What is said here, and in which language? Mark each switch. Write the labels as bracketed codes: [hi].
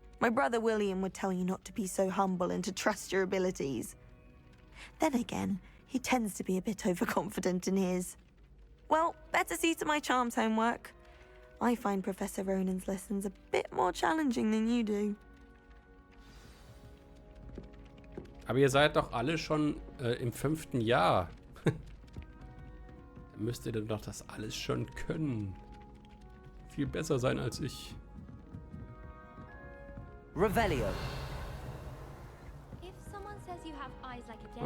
[en] My brother William would tell you not to be so humble and to trust your abilities. Then again, he tends to be a bit overconfident in his. Well, better see to my charms homework. I find Professor Ronan's lessons a bit more challenging than you do. [de] Aber ihr seid doch alle schon im 5. Jahr. Müsst ihr denn doch das alles schon können. Viel besser sein als ich. Revelio. [en] If someone says you have eyes like a